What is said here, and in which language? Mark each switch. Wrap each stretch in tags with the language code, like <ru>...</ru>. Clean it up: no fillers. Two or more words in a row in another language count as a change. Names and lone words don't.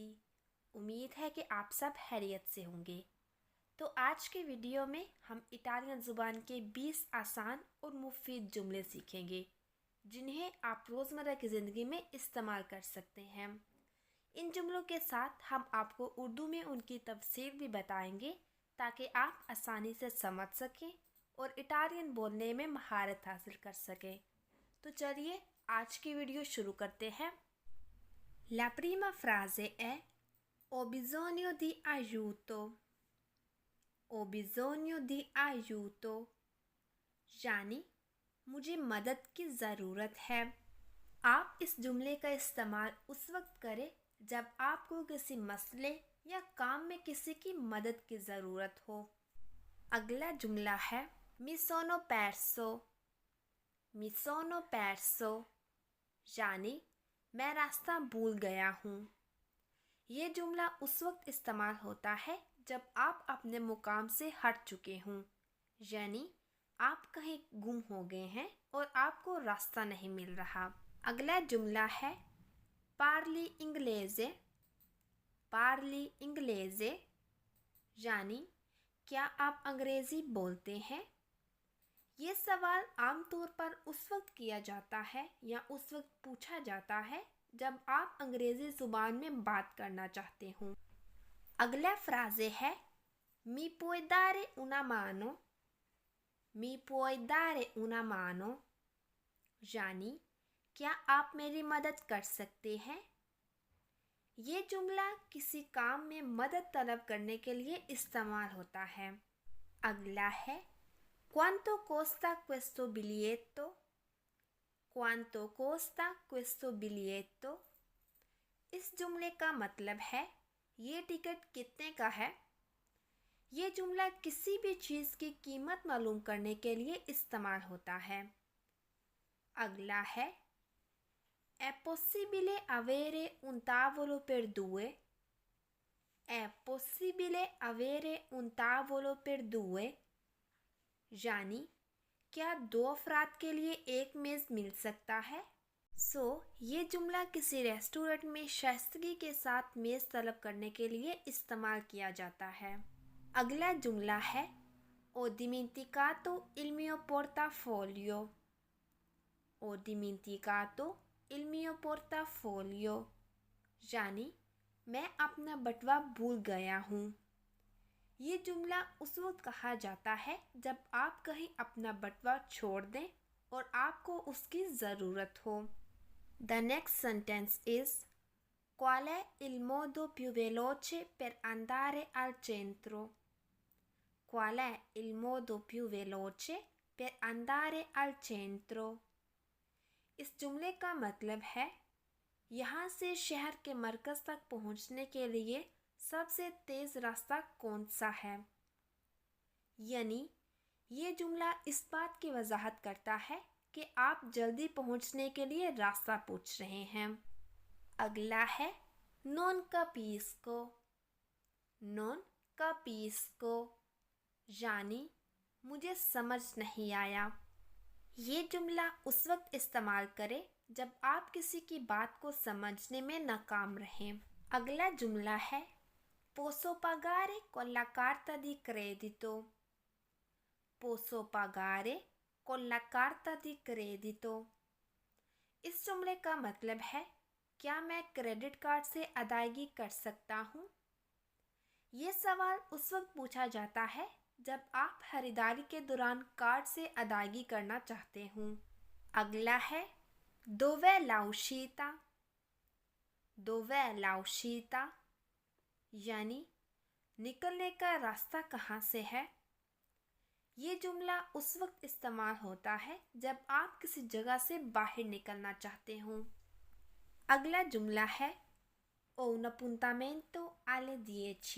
<ur>امید ہے کہ آپ سب خیریت سے ہوں گے۔ تو آج کے ویڈیو میں ہم اٹالین زبان کے 20 آسان اور مفید جملے سیکھیں گے جنہیں آپ روزمرہ کی زندگی میں استعمال کر سکتے ہیں. ان جملوں کے ساتھ ہم آپ کو اردو میں ان کی تفسیر بھی بتائیں گے تاکہ آپ آسانی سے سمجھ سکیں اور اٹالین بولنے میں مہارت حاصل کر سکیں. تو چلیے آج کی ویڈیو شروع کرتے ہیں.</ur> <it>La prima frase è Ho bisogno di aiuto. Ho bisogno di aiuto.</it> <ur>یعنی مجھے مدد کی ضرورت ہے. آپ اس جملے کا استعمال اس وقت کریں جب آپ کو کسی مسئلے یا کام میں کسی کی مدد کی ضرورت ہو. اگلا جملہ ہے</ur> <it>Mi sono perso. Mi sono perso.</it> <ur>یعنی میں راستہ بھول گیا ہوں. یہ جملہ اس وقت استعمال ہوتا ہے جب آپ اپنے مقام سے ہٹ چکے ہوں، یعنی آپ کہیں گم ہو گئے ہیں اور آپ کو راستہ نہیں مل رہا. اگلا جملہ ہے</ur> <it>Parli inglese. Parli inglese</it> <ur>یعنی کیا آپ انگریزی بولتے ہیں? یہ سوال عام طور پر اس وقت کیا جاتا ہے یا اس وقت پوچھا جاتا ہے جب آپ انگریزی زبان میں بات کرنا چاہتے ہوں. اگلا فرازے ہے</ur> <it>Mi puoi dare una mano? Mi puoi dare una mano?</it> <ur>یعنی کیا آپ میری مدد کر سکتے ہیں? یہ جملہ کسی کام میں مدد طلب کرنے کے لیے استعمال ہوتا ہے. اگلا ہے</ur> <it>Quanto costa questo biglietto? Quanto costa questo biglietto?</it> <ur>اس جملے کا مطلب ہے یہ ٹکٹ کتنے کا ہے. یہ جملہ کسی بھی چیز کی قیمت معلوم کرنے کے لیے استعمال ہوتا ہے. اگلا ہے</ur> <it>È possibile avere un tavolo per due? È possibile avere un tavolo per due?</it> <ur>یعنی کیا دو افراد کے لیے ایک میز مل سکتا ہے? یہ جملہ کسی ریسٹورنٹ میں شائستگی کے ساتھ میز طلب کرنے کے لیے استعمال کیا جاتا ہے. اگلا جملہ ہے</ur> <it>Ho dimenticato il mio portafoglio. Ho dimenticato il mio portafoglio.</it> <ur>یعنی میں اپنا بٹوا بھول گیا ہوں. یہ جملہ اس وقت کہا جاتا ہے جب آپ کہیں اپنا بٹوا چھوڑ دیں اور آپ کو اس کی ضرورت ہو.</ur> <en>The next sentence is</en> <it>Qual è il modo più veloce per andare al centro? Qual è il modo più veloce per andare al centro?</it> <ur>اس جملے کا مطلب ہے یہاں سے شہر کے مرکز تک پہنچنے کے لیے سب سے تیز راستہ کون سا ہے. یعنی یہ جملہ اس بات کی وضاحت کرتا ہے کہ آپ جلدی پہنچنے کے لیے راستہ پوچھ رہے ہیں. اگلا ہے</ur> <it>non capisco. non capisco</it> <ur>یعنی مجھے سمجھ نہیں آیا. یہ جملہ اس وقت استعمال کریں جب آپ کسی کی بات کو سمجھنے میں ناکام رہیں. اگلا جملہ ہے</ur> <it>Posso pagare con la carta di credito. Posso pagare con la carta di credito.</it> <ur>اس جملے کا مطلب ہے کیا میں</ur> <en>credit card</en> <ur>سے ادائیگی کر سکتا ہوں? یہ سوال اس وقت پوچھا جاتا ہے جب آپ خریداری کے دوران کارڈ سے ادائیگی کرنا چاہتے ہوں. اگلا ہے</ur> <it>Dov'è l'uscita? Dov'è l'uscita?</it> <ur>یعنی نکلنے کا راستہ کہاں سے ہے. یہ جملہ اس وقت استعمال ہوتا ہے جب آپ کسی جگہ سے باہر نکلنا چاہتے ہوں. اگلا جملہ ہے</ur> <it>Ho un appuntamento alle 10.</it>